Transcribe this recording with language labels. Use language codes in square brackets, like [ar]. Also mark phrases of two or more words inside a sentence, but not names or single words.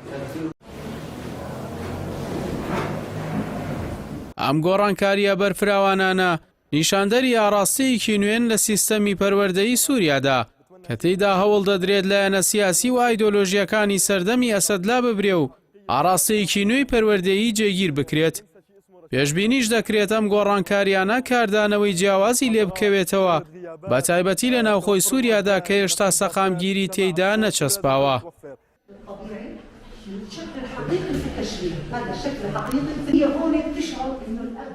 [ckb] ئەم گۆڕانکاریە بەرفراوانانە نیشاندەری ئاڕاستەیەکی نوێن لە سیستەمی پەروەردەیی سووریادا کە تێیدا هەوڵ دەدرێت لایەنە سیاسی و ئایدۆلۆژیەکانی سەردەمی ئەسەدلا ببرێ و ئاڕاستەیەکی نوێی پەروەردەیی جێگیر بکرێت. پێشبینیش دەکرێت ئەم گۆڕانکاریانە کاردانەوەی جیاوازی لێ بکەوێتەوە، بە تایبەتی لە ناوخۆی سووریادا کە هێشتا سەقامگیری تێیدا نەچەسپاوە. [ar] شكل حقيقي في التشريح، هذا شكل حقيقي هي هون بتشعر انه